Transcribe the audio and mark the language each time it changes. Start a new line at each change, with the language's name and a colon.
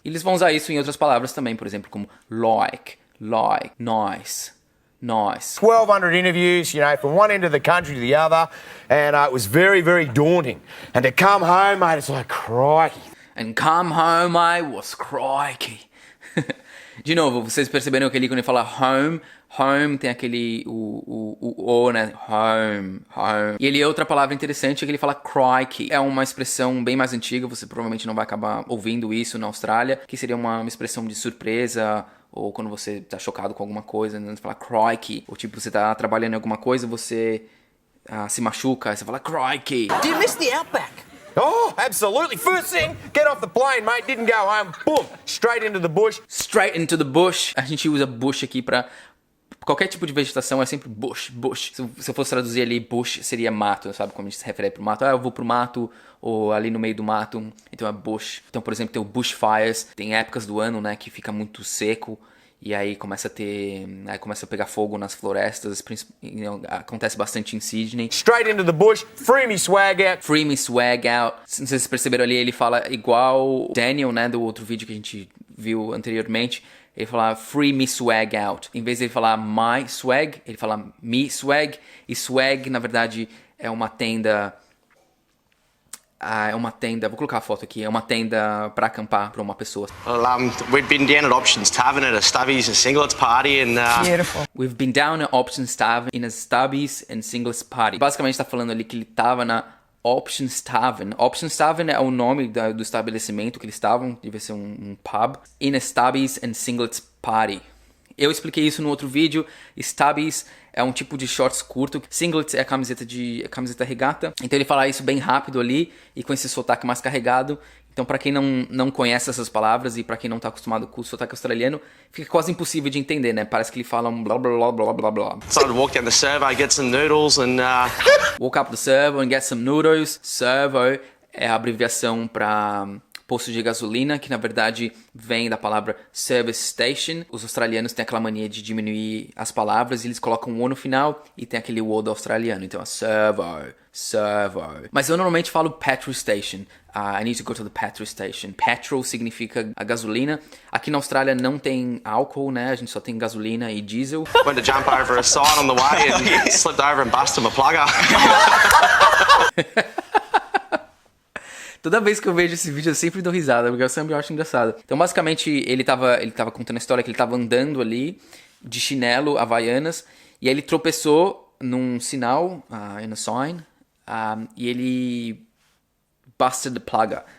Portuguese: E eles vão usar isso em outras palavras também, por exemplo, como like, nice.
English: 1,200 interviews, you know, from one end of the country to the other, and it was very, very daunting. And to come home, mate, it's like, crikey. And come home, I was crikey.
Portuguese: De novo, vocês perceberam que ali quando ele fala home tem aquele o né? Home. E ele é outra palavra interessante que ele fala crikey. É uma expressão bem mais antiga, você provavelmente não vai acabar ouvindo isso na Austrália, que seria uma expressão de surpresa, ou quando você tá chocado com alguma coisa, né? Você fala crikey. Ou tipo, você tá trabalhando em alguma coisa, você se machuca, aí você fala crikey.
English: Do you miss the outback? Oh, absolutely. First thing, get off the plane, mate. Didn't go home. Boom, straight into the bush. Straight into the bush.
Portuguese: A gente usa bush aqui pra... Qualquer tipo de vegetação é sempre bush. Se eu fosse traduzir ali, bush seria mato, sabe? Como a gente se refere pro mato. Eu vou pro mato, ou ali no meio do mato. Então é bush. Então, por exemplo, tem o bushfires. Tem épocas do ano, né, que fica muito seco. E aí começa a pegar fogo nas florestas. Acontece bastante em Sydney.
English: Straight into the bush, free me swag out. Free me swag out.
Portuguese: Não sei se vocês perceberam ali, ele fala igual o Daniel, né, do outro vídeo que a gente viu anteriormente. Ele fala
English: free me swag out.
Portuguese: Em vez de ele falar
English: my swag,
Portuguese: ele fala
English: me swag.
Portuguese: E swag, na verdade, é uma tenda... vou colocar a foto aqui, é uma tenda pra acampar pra uma pessoa.
English: Well, we've been down at Options Tavern at a Stubbies and Singlets party and... Beautiful. We've been down at Options Tavern in a Stubbies and Singlets party.
Portuguese: Basicamente tá falando ali que ele tava na Options Tavern. Options Tavern é o nome do estabelecimento que eles estavam, devia ser um pub.
English: In a Stubbies and Singlets party.
Portuguese: Eu expliquei isso no outro vídeo. Stubbies é um tipo de shorts curto. Singlets é a camiseta regata. Então ele fala isso bem rápido ali e com esse sotaque mais carregado. Então pra quem não conhece essas palavras e pra quem não tá acostumado com o sotaque australiano, fica quase impossível de entender, né? Parece que ele fala um blá blá blá blá blá.
English: So I'd walk down the servo, get some noodles and... Walk up the servo and get some noodles.
Portuguese: Servo é a abreviação pra... posto de gasolina, que na verdade vem da palavra service station. Os australianos têm aquela mania de diminuir as palavras e eles colocam um O no final e tem aquele O do australiano. Então é servo. Mas eu normalmente falo petrol station.
English: I need to go to the petrol station.
Portuguese: Petrol significa a gasolina. Aqui na Austrália não tem álcool, né? A gente só tem gasolina e diesel.
English: Went to jump over a side on the way and slipped over and busted my plugger.
Portuguese: Toda vez que eu vejo esse vídeo eu sempre dou risada, porque eu sempre acho engraçado. Então basicamente ele tava contando a história que ele tava andando ali de chinelo, havaianas, e aí ele tropeçou num sinal,
English: in a sign,
Portuguese: e ele
English: busted the plug.